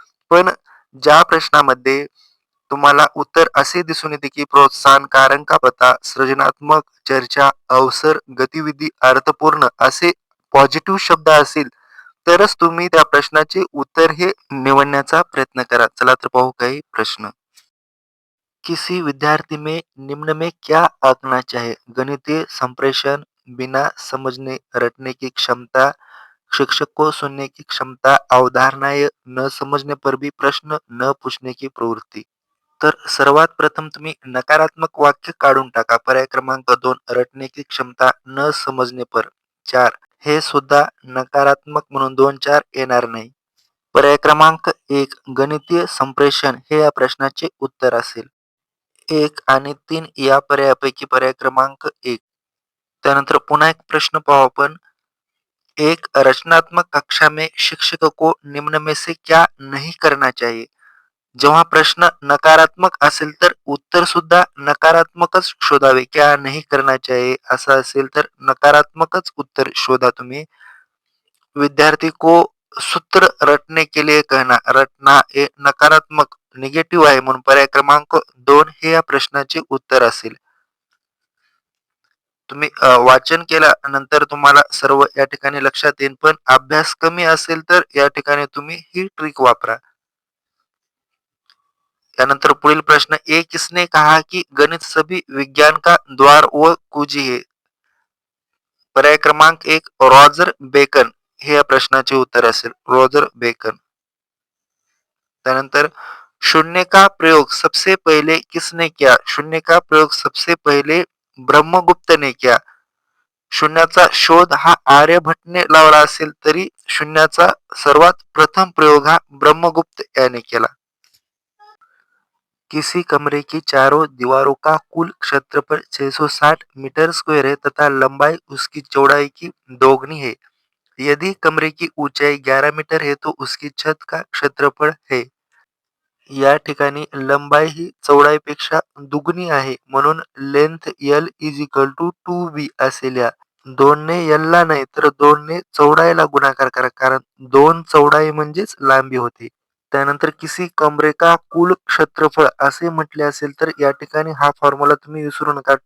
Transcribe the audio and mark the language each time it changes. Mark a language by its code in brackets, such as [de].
[mr] पण ज्या प्रश्नामध्ये तुम्हाला उत्तर असे दिसून येते की प्रोत्साहन, कारण का पता, सृजनात्मक, चर्चा, अवसर, गतिविधी, अर्थपूर्ण असे पॉझिटिव्ह शब्द असतील तरच तुम्ही त्या प्रश्नाचे उत्तर हे निवडण्याचा प्रयत्न करा. चला तर पाहू काही प्रश्न. [hi] किसी विद्यार्थी में निम्न में क्या आंकना चाहिए? गणितीय संप्रेषण, बिना समझने रटने की क्षमता, शिक्षक को सुनने की क्षमता, अवधारणाएं न समझने पर भी प्रश्न न पूछने की प्रवृत्ति. [mr] तर सर्वात प्रथम तुम्ही नकारात्मक वाक्य काढून टाका. पर्याय क्रमांक 2 रटण्याची क्षमता, न समजणे पर 4 हे सुद्धा नकारात्मक म्हणून 2, 4 येणार नाही. पर्याय क्रमांक 1 गणितीय संप्रेषण हे या प्रश्नाचे उत्तर असेल. 1 आणि 3 या पर्यायापैकी पर्याय क्रमांक 1. त्यानंतर पुन्हा एक प्रश्न पाहू आपण. [hi] एक रचनात्मक कक्षा में शिक्षक को निम्न में से क्या नहीं करना चाहिए? [mr] जेव्हा प्रश्न नकारात्मक असेल तर उत्तर सुद्धा नकारात्मकच शोधावे. [hi] क्या नहीं करना चाहिए [mr] असं असेल तर नकारात्मकच उत्तर शोधा तुम्ही. [hi] विद्यार्थी को सूत्र रटने के लिए कहना, [mr] रटना हे नकारात्मक निगेटिव्ह आहे म्हणून पर्याय क्रमांक 2 हे या प्रश्नाचे उत्तर असेल. तुम्ही वाचन केल्यानंतर तुम्हाला सर्व या ठिकाणी लक्षात येईल, पण अभ्यास कमी असेल तर या ठिकाणी तुम्ही ही ट्रिक वापरा. त्यानंतर पुढील प्रश्न, [hi] ए किसने कहा कि गणित सभी विज्ञान का द्वार व कुंजी है? [mr] पर्याय क्रमांक 1 रॉजर बेकन हे या प्रश्नाचे उत्तर असेल. Roger beacon. त्यानंतर [hi] शून्य का प्रयोग सबसे पहले किसने किया? शून्य का प्रयोग सबसे पहले ब्रह्मगुप्त ने किया. [mr] शून्याचा शोध हा आर्यभट्टने लावला असेल तरी शून्याचा सर्वात प्रथम प्रयोग हा ब्रह्मगुप्त याने केला. [hi] किसी कमरे की चारों दीवारों का कुल क्षेत्रफल 660 मीटर स्क्वायर है तथा लंबाई उसकी चौड़ाई की दोगुनी है. यदि कमरे की ऊंचाई 11 मीटर है तो उसकी छत का क्षेत्रफळ है. [mr] या ठिकाणी लंबाई ही चौडाईपेक्षा दुगणी आहे म्हणून [en] length L is equal to 2B [mr] असे लिहा. 2 ने L ला नाही तर 2 ने चौडाईला गुणाकार करा कारण 2 चौडाई म्हणजेच लांबी होती. त्यानंतर [hi] किसी कमरे का कुल क्षेत्रफळ [mr] असे म्हटले असेल तर या ठिकाणी हा फॉर्म्युला तुम्ही विसरू नका.